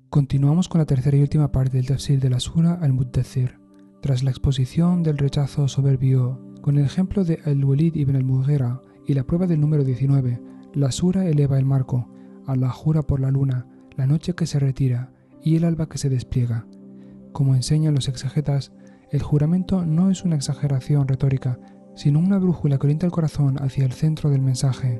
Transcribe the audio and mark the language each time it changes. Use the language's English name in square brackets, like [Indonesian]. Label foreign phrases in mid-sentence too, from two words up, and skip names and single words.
[Spanish] Continuamos con la tercera y última parte del tafsir de la sura Al-Muddathir. Tras la exposición del rechazo soberbio, con el ejemplo de Al-Walid ibn al-Mughira y la prueba del número 19, la sura eleva el marco. Allah jura por la luna, la noche que se retira y el alba que se despliega. Como enseñan los exegetas, el juramento no es una exageración retórica, sino una brújula que orienta el corazón hacia el centro del mensaje.